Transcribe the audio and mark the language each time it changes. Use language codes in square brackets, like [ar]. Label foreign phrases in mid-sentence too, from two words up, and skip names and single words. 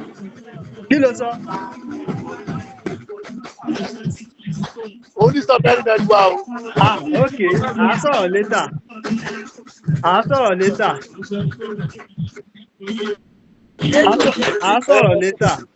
[yo] Kí ló sọ? [en] Only stop very, very well. [yo] Okay. À á sọ̀rọ̀ later. À á sọ̀rọ̀ later. À á sọ̀rọ̀ later.